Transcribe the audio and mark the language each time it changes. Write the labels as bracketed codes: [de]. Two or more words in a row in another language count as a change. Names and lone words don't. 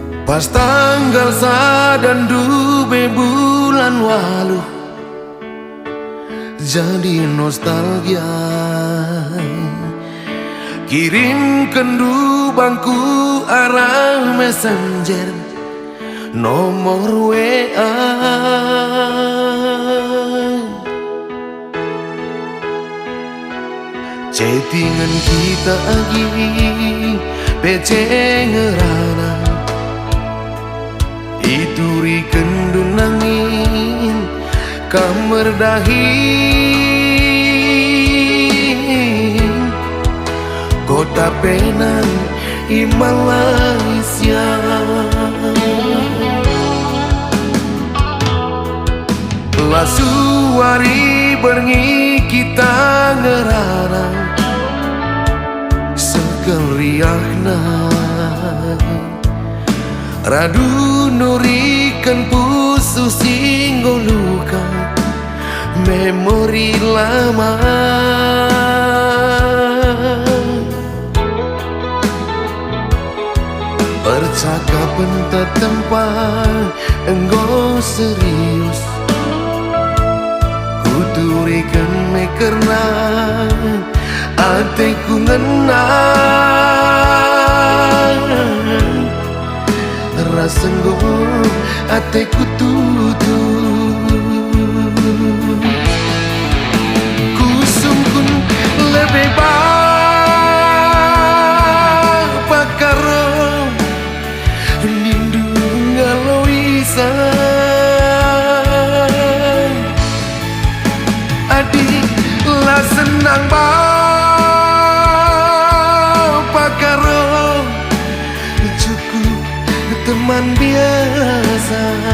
[btx] Pas tanggal sadan dube bulan walu [id] jadi nostalgia. [btx] Kirim kendu bangku arah messenger nomor WA. [id] Chattingan kita lagi [btx] PC ngerana ituri kendu nangin kamar dahin [id] kota Penang di Malaysia. [btx] Lasuari berngi kita ngerana sekeriakna radu nurikan pusu singgo luka memori lama. Percakapan tetempat enggo serius kuturikan me karena ateku ngenang rasa enggo ateku tutup. Kusungkun lebih bapak karo nindu ngalau isa adik lah senang bapak karo cukup teman biasa.